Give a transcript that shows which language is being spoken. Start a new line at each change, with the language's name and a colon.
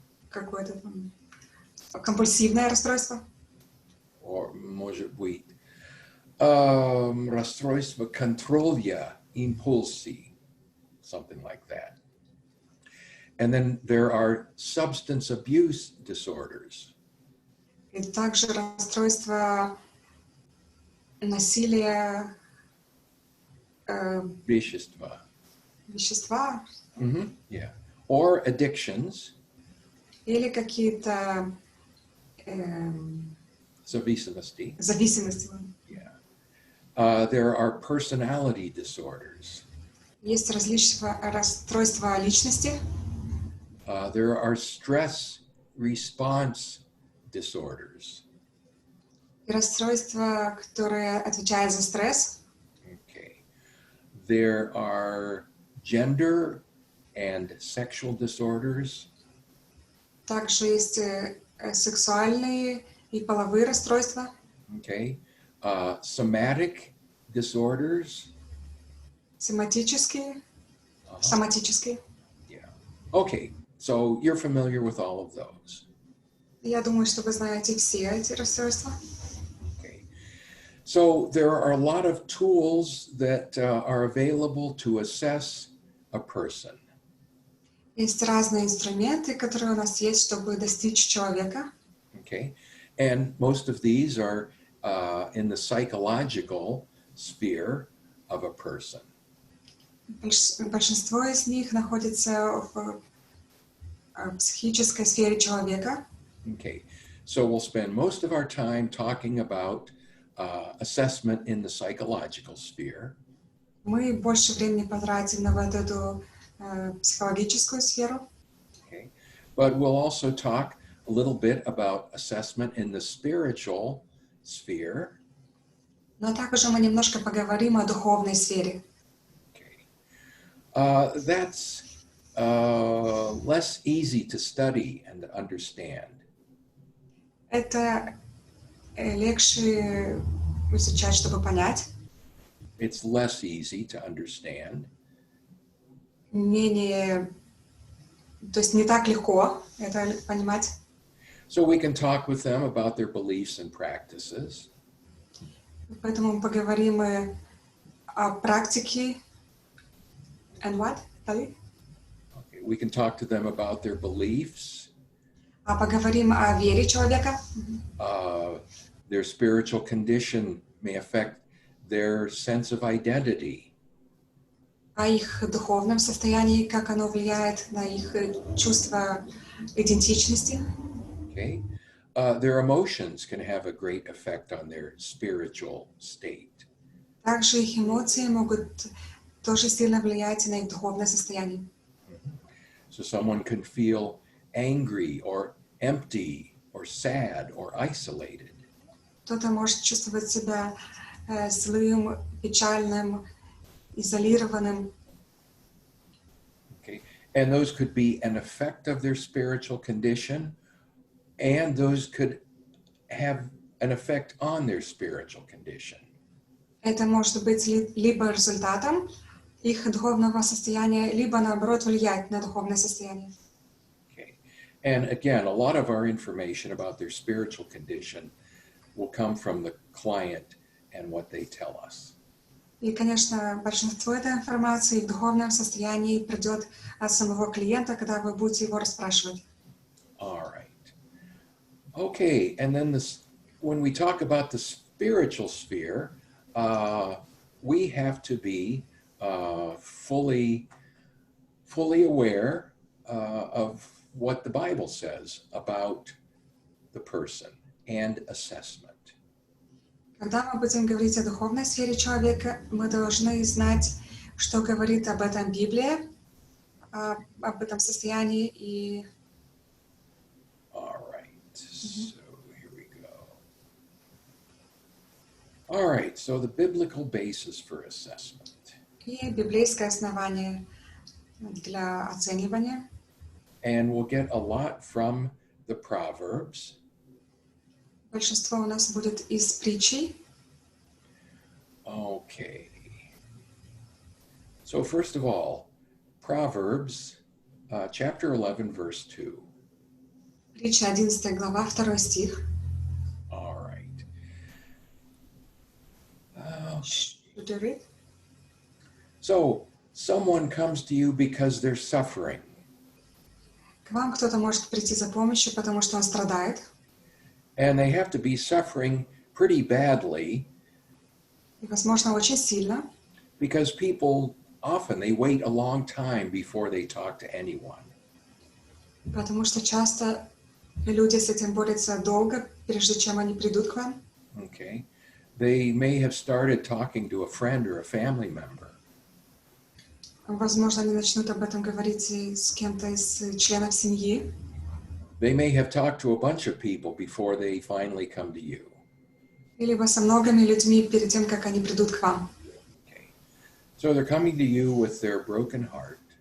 Russian: Компульсивное расстройство.
English: Or
Russian: может быть расстройство контроля импульсий,
English: something like that. And then there are substance abuse disorders.
Russian: И также расстройство насилия Вещества. вещества
English: Yeah. Or addictions.
Russian: или какие-то Зависимости. зависимости.
English: Yeah. There are personality disorders.
Russian: Есть расстройства личности.
English: There are stress response disorders.
Russian: И расстройства, которые отвечают за стресс.
English: Okay. There are gender and sexual disorders.
Russian: Также есть сексуальные и половые расстройства.
English: Okay. Somatic disorders.
Russian: Соматические.
English: Yeah. Okay. So you're familiar with all of those.
Russian: Я думаю, что вы знаете все эти расстройства.
English: Okay. So there are a lot of tools that are available to assess a person.
Russian: Есть разные инструменты, которые у нас есть, чтобы достичь человека.
English: Okay. And most of these are in the psychological sphere of a person.
Russian: Большинство из них находится в психической сфере человека.
English: Okay. So we'll spend most of our time talking about assessment in the psychological sphere.
Russian: Мы больше времени потратим на вот эту психологическую сферу.
English: Okay. But we'll also talk a little bit about assessment in the spiritual sphere.
Russian: Но также мы немножко поговорим о духовной сфере.
English: Okay. That's less easy to study and understand.
Russian: Это легче изучать, чтобы понять.
English: It's less easy to understand.
Russian: То есть не так легко это понимать.
English: So we can talk with them about their beliefs and practices.
Russian: Поэтому мы поговорим о практике.
English: And what? Okay. We can talk to them about their beliefs.
Russian: Поговорим о вере человека.
English: Their spiritual condition may affect their sense of identity.
Russian: О их духовном состоянии, как оно влияет на их чувство идентичности.
English: Okay. their emotions can have a great effect on their spiritual state.
Russian: Также их эмоции могут тоже сильно влиять на их духовное состояние.
English: So someone can feel angry or empty or sad or isolated.
Russian: Кто-то может чувствовать себя злым, печальным, изолированным.
English: Okay, and those could be an effect of their spiritual condition, and those could have an effect on their spiritual condition.
Russian: Это может быть либо результатом их духовного состояния, либо наоборот влиять на духовное состояние.
English: Okay, and again, a lot of our information about their spiritual condition will come from the client and what they tell us.
Russian: И, конечно, большинство этой информации в духовном состоянии придет от самого клиента, когда вы будете его расспрашивать.
English: All right. Okay, and then when we talk about the spiritual sphere, we have to be fully aware of what the Bible says about the person and assessment.
Russian: Когда мы будем говорить о духовной сфере человека, мы должны знать, что говорит об этом Библия, об этом состоянии и...
English: All right, so here we go. All right, so the biblical basis for assessment.
Russian: И библейское основание для оценивания.
English: And we'll get a lot from the Proverbs.
Russian: Большинство у нас будет из притчей.
English: Okay. So first of all, Proverbs chapter 11, verse 2.
Russian: Притча 11 глава, 2 стих.
English: All right. Should you read? So someone comes to you because they're suffering.
Russian: К вам кто-то может прийти за помощью, потому что он страдает.
English: And they have to be suffering pretty badly.
Russian: И, возможно, очень сильно.
English: Because people often they wait a long time before they talk to anyone.
Russian: Потому что часто люди с этим борются долго, прежде чем они придут к вам.
English: Okay. They may have started talking to a friend or a family member.
Russian: Возможно, они начнут об этом говорить и с кем-то из членов семьи.
English: They may have talked to a bunch of people before they finally come to you.
Russian: Или со многими людьми перед тем, как они придут к вам.
English: Okay. So they're coming to you with their broken heart.